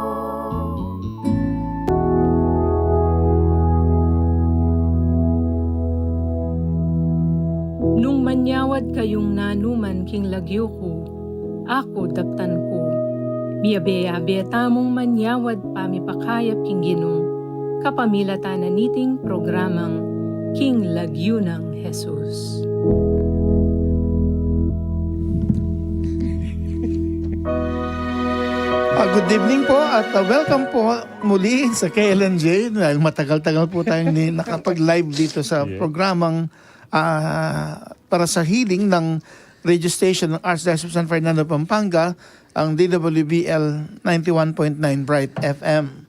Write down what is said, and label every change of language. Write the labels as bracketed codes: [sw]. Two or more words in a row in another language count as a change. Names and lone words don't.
[pam] Nung manyawad kayong nanuman king lagyo ko, ako daptan ko. Miyabe-abe tamong manyawad pamipakayap king ginong, kapamilata na niting programang King Lagyo ng Jesus. [tl] Good evening po at welcome po muli sa KLNJ. Dahil matagal-tagal po tayong nakapag-live dito sa programang para sa healing ng radio station ng Archdiocese of San Fernando, Pampanga, ang DWBL 91.9 Bright FM.